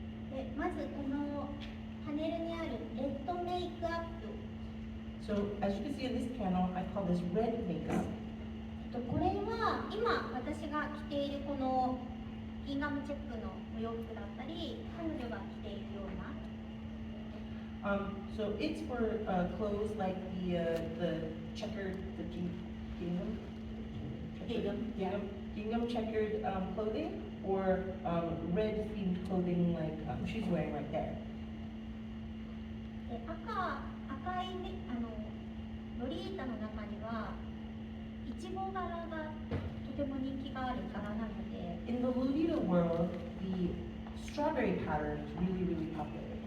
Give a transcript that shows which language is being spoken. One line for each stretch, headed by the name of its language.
Japanese: で、まずこのパネルにあるレッドメイクアップ。
English: So as you can see in this panel, I call this red makeup.
Japanese: これは今私が着ているこのギンガムチェックのお洋服だったり、彼女が着ているような。
English: So it's for clothes like the checkered, the gingham checkered clothing, or red themed clothing like she's wearing right there.
Japanese: で、赤いね、ロリータの中にはいちご柄がとても人気がある柄なので。
English: In the Lolita world, the strawberry pattern is really, really popular.